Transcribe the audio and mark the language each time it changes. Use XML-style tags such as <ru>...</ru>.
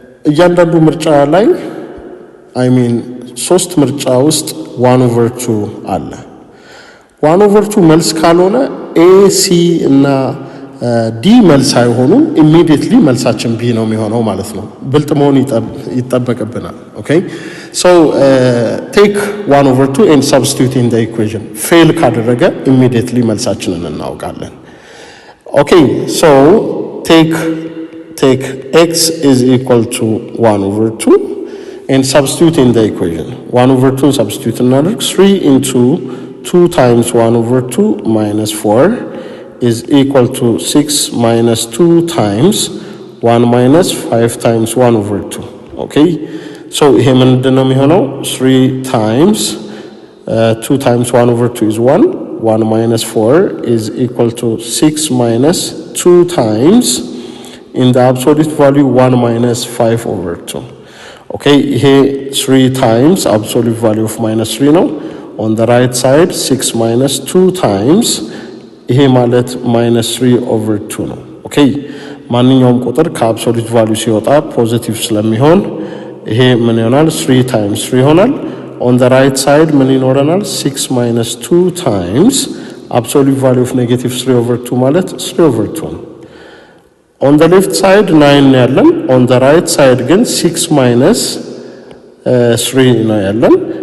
<am>እያንዳንዱ ምርጫ ላይ</am> <en>I mean</en> <am>ሶስት ምርጫ ውስጥ 1 over 2 አለ 1 over 2 መልስ ካልሆነ A C እና D መልስ አይሆኑም immediately መልሳችን B ነው የሚሆነው ማለት ነው ብልጥ መሆን ይጠበቅብናል okay</am> <en>So take 1 over 2 and substitute in the equation.</en> <am>Fail ካደረገ immediately መልሳችንን እናውቃለን.</am> <en>Okay, so take x is equal to 1 over 2 and substitute in the equation. 1 over 2 substitute</en> <am>እናደርግ</am> <en>3 into 2 times 1 over 2 minus 4 is equal to 6 minus 2 times 1 minus 5 times 1 over 2.</en> <am>Okay, so ይሄ ምንድነው የሚሆነው?</am> <en>3 times 2 times 1 over 2 is 1. 1 minus 4 is equal to 6 minus 2 times in the absolute value 1 minus 5 over 2. Okay, here 3 times absolute value of minus 3 now. On the right side 6 minus 2 times here</en> <am>ማለት</am> <en>minus 3 over 2 ነው.</en> <am>Okay, ማንኛውም ቁጥር ከአብሶሉት ቫልዩ ሲወጣ ፖዚቲቭ ስለሚሆን ይሄ ምን ይሆናል?</am> <en>3 times 3</en> <am>ይሆናል.</am> <en>On the right side</en> <am>ምን ይኖረናል?</am> <en>6 minus 2 times absolute value of negative 3 over 2</en> <am>ማለት</am> <en>3 over 2 ነው. On the left side 9</en> <am>ያለን,</am> <en>on the right side</en> <am>ግን</am> <en>6 minus 3</en> <am>ነው ያለን.</am>